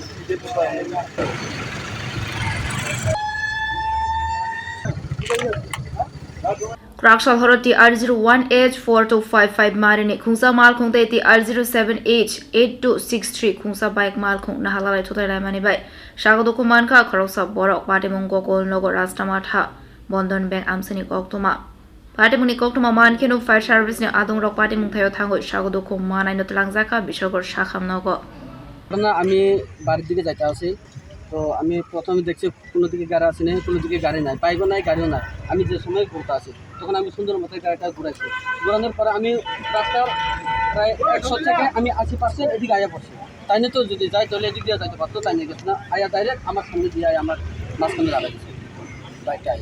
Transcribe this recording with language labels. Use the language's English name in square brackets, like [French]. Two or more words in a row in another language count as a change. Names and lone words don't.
[Kok Borok] Kraksal Horo TR01H4255 Marini Khungsa Malkhung TR0788263 Khungsa Bike Malkhung Naharlalai Thuthailaimabai Sago Dukhumankha Khoroksa Borok Patimung Gokol Nogo Rastamatha Bondon Bank Amsani Koktuma Patimuni Koktuma Man Kenu Fire Service ne Adung Rok Patimung Thayo Thango Sago Dukhumanai Notlangzaka Bishogor Shakham Nogo [Bangla] আমি বাড়ির দিকে যাইতে আসি তো আমি প্রথমে দেখছি কোনো দিকে গাড়ি আসে না কোনো দিকে গাড়ি নাই বাইকও নাই গাড়িও নাই আমি যে সময় ঘুরতে আসি তখন আমি সুন্দর মতো গাড়িটা ঘুরাইছি ঘোরানোর পরে আমি রাস্তার প্রায় 100 থেকে আমি 80% এদিকে আয়া পড়ছি তাই না তো যদি যাই তাহলে এদিক দিয়ে যাইতে পারতো তাই নিয়ে গেছে না আয়া ডাইরেক্ট আমার সামনে দিয়ে আমার মাঝখানে দাঁড়াই গেছে বাইকটা আয়া